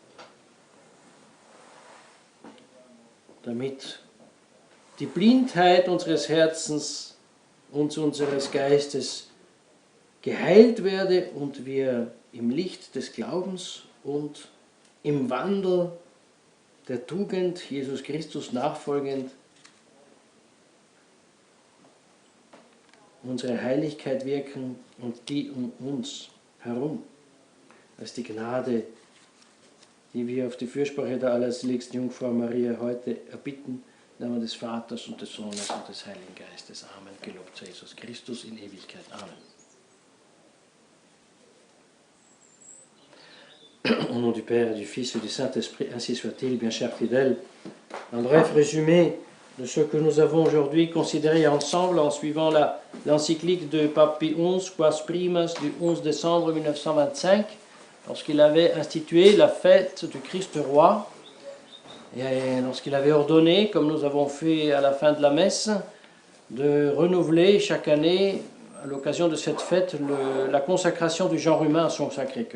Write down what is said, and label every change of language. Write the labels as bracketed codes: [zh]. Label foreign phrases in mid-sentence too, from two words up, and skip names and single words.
[de] damit die Blindheit unseres Herzens und unseres Geistes geheilt werde und wir im Licht des Glaubens und im Wandel der Tugend Jesus Christus nachfolgend unsere Heiligkeit wirken und die um uns herum. Das ist die Gnade, die wir auf die Fürsprache der allerseligsten Jungfrau Maria heute erbitten, im Namen des Vaters und des Sohnes und des Heiligen Geistes. Amen. Gelobt sei Jesus Christus in Ewigkeit. Amen. [fr] Au nom du Père, du Fils et du Saint-Esprit, ainsi soit-il, bien chers fidèles. Un bref résumé de ce que nous avons aujourd'hui considéré ensemble en suivant l'encyclique de Pape Pie XI, Quas Primas, du 11 décembre 1925, lorsqu'il avait institué la fête du Christ roi, et lorsqu'il avait ordonné, comme nous avons fait à la fin de la messe, de renouveler chaque année, à l'occasion de cette fête, la consacration du genre humain à son Sacré-Cœur.